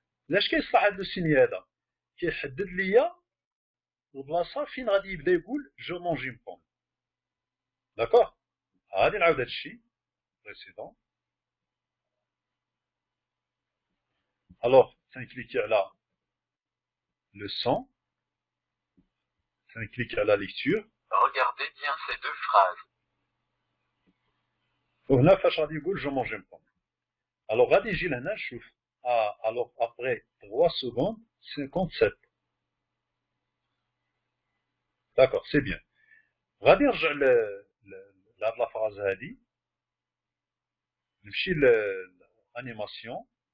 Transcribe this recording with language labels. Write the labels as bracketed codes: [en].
[ar] علاش كيصلح هاد لو سينيي هذا؟ كيحدد ليا البلاصه فين غادي يبدا يقول جو مونجي بوم. داكوغ. غادي نعاود هادشي بريسيدون. الوغ تنكليكي على le son, تنكليكي على ليكتور. [fr] Regardez bien ces 2 phrases. [ar] وهنا فاش غادي يقول جو مونجي بوم. الوغ غادي نجي لهنا نشوف الوغ ابري 3 secondes 57. داكوغ سي بيان. غادي نرجع لهاد لا فراز هادي نمشي لانيماسيون.